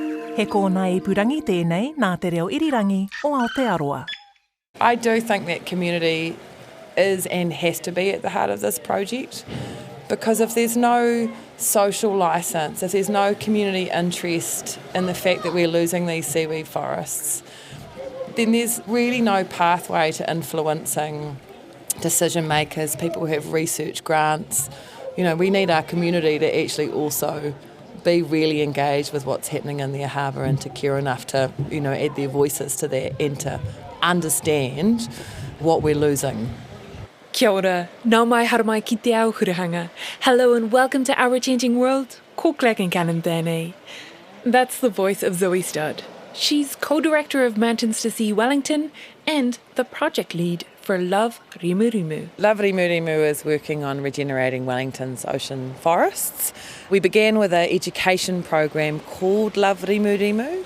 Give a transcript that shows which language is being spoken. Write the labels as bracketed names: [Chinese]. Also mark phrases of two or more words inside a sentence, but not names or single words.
[Māori] He kōna ipurangi tēnei nā te reo irirangi o Aotearoa. [English] I do think that community is and has to be at the heart of this project, because if there's no social licence, if there's no community interest in the fact that we're losing these seaweed forests, then there's really no pathway to influencing decision makers, people who have research grants. You know, we need our community to actually also be really engaged with what's happening in their harbour and to care enough to, you know, add their voices to that and to understand what we're losing. [Māori] Kia ora, nau mai haramai ki te ao hurahanga. [English] Hello and welcome to Our Changing World. [Māori] Ko Concannon tēnei. [English] That's the voice of Zoe Studd. She's co-director of Mountains to Sea Wellington and the project lead for Love Rimurimu. Love Rimurimu is working on regenerating Wellington's ocean forests. We began with an education program called Love Rimurimu.